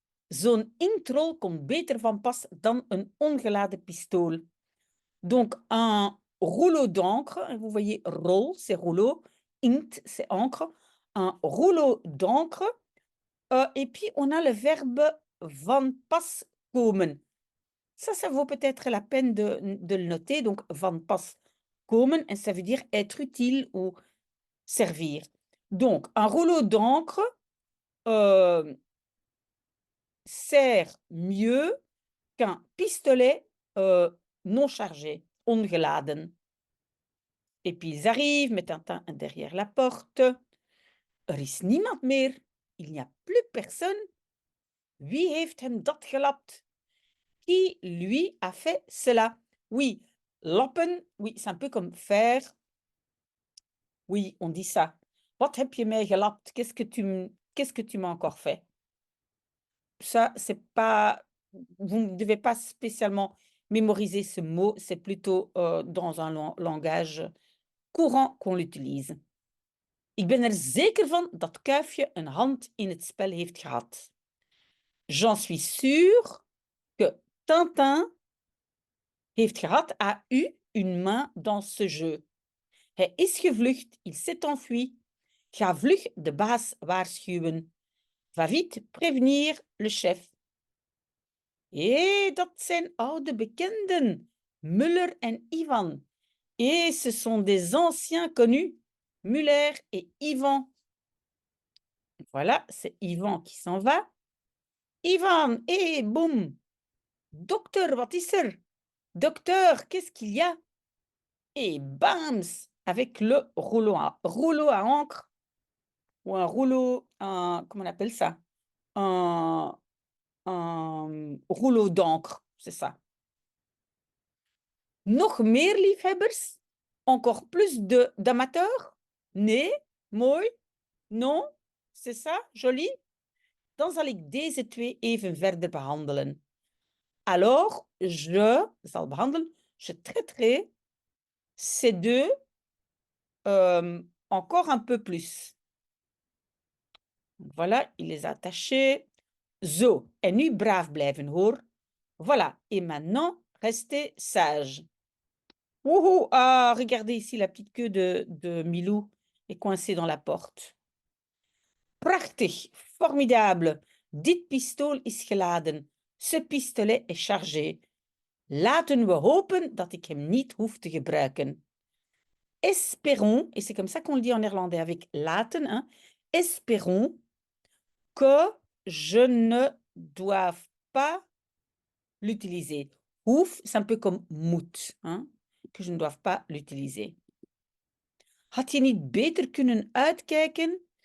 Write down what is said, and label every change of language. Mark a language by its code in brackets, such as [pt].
[nl] Zo'n inkttrol komt beter van pas dan een ongeladen pistool. [fr] Donc, un rouleau d'encre, vous voyez, roll, c'est rouleau, inkt, c'est encre, un rouleau d'encre, et puis on a le verbe van pas komen. Ça vaut peut-être la peine de le noter, donc van pas komen, et ça veut dire être utile ou servir. Donc, un rouleau d'encre sert mieux qu'un pistolet non chargé, ongeladen. Et puis ils arrivent, met Tintin derrière la porte. [nl] Er is niemand meer. [fr] Il n'y a plus personne. [nl] Wie heeft hem dat gelapt? [fr] Qui lui a fait cela? Oui, lappen, oui, c'est un peu comme faire. Oui, on dit ça. [nl] Wat heb je mij gelapt? [fr] Qu'est-ce que tu m'as encore fait? Ça, c'est pas... Vous ne devez pas spécialement mémoriser ce mot. C'est plutôt dans un langage courant qu'on l'utilise. [nl] Ik ben er zeker van dat Kuifje een hand in het spel heeft gehad. [fr] J'en suis sûre que Tintin [nl] heeft gehad, [fr] a eu une main dans ce jeu. [nl] Hij is gevlucht, [fr] il s'est enfui. [nl] Ga vlug de baas waarschuwen. [fr] Va vite prévenir le chef. [nl] Dat zijn oude bekenden, Muller en Ivan. [fr] Et ce sont des anciens connus, Muller et Ivan. Voilà, c'est Ivan qui s'en va. Ivan, boum. Docteur, [nl] wat is er? [fr] Docteur, qu'est-ce qu'il y a? Et bams, avec le rouleau à encre, ou un rouleau, comment on appelle ça? Un rouleau d'encre, c'est ça. [nl] Nog meer liefhebbers? [fr] Encore plus d'amateurs? [nl] Nee? Mooi? [fr] Non? C'est ça? Joli? [nl] Dan zal ik deze twee even verder behandelen. [fr] Alors, [nl] je zal behandelen, [fr] je traiterai ces deux encore un peu plus. Voilà, il les a attachés. [nl] Zo, en nu braaf blijven hoor. [fr] Voilà, et maintenant, restez sage. Wouhou, ah, regardez ici, la petite queue de Milou est coincée dans la porte. [nl] Prachtig, formidable. Dit pistool is geladen. [fr] Ce pistolet est chargé. [nl] Laten we hopen dat ik hem niet hoef te gebruiken. [fr] Espérons, et c'est comme ça qu'on le dit en néerlandais avec laten, hein, espérons que je ne doive pas l'utiliser. Hoef, c'est un peu comme moet, hein, que je ne doive pas l'utiliser. [nl] Had je niet beter kunnen uitkijken?